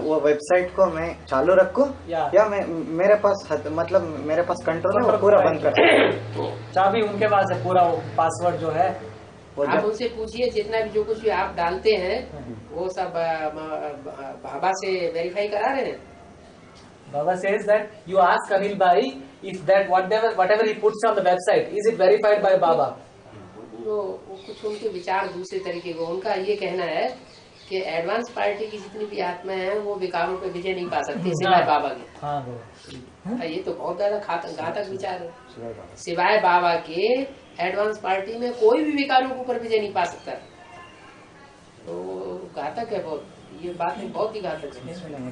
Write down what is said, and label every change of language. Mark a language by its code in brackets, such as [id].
[hi] वो वेबसाइट को मैं चालू रखूं या मैं मेरे पास कंट्रोल है, वो पूरा बंद कर चाबी उनके पास है, पूरा पासवर्ड जो है आप उनसे पूछिए, जितना भी जो कुछ भी आप डालते हैं वो सब बाबा से वेरीफाई करा रहे हैं। [en] Baba says that you ask Anil Bhai if that whatever he puts on the website, is it verified by Baba? [hi] वो कुछ उनके विचार दूसरे तरीके को, उनका ये कहना है कि एडवांस पार्टी की जितनी भी आत्माएं हैं वो विकारों पे विजय नहीं पा सकती सिवाय बाबा के। हाँ, ये तो बहुत ज्यादा घातक विचार है। सिवाय बाबा के एडवांस पार्टी में कोई भी विकारों के ऊपर विजय नहीं पा सकता, तो घातक है बहुत, ये बात बहुत ही घातक है।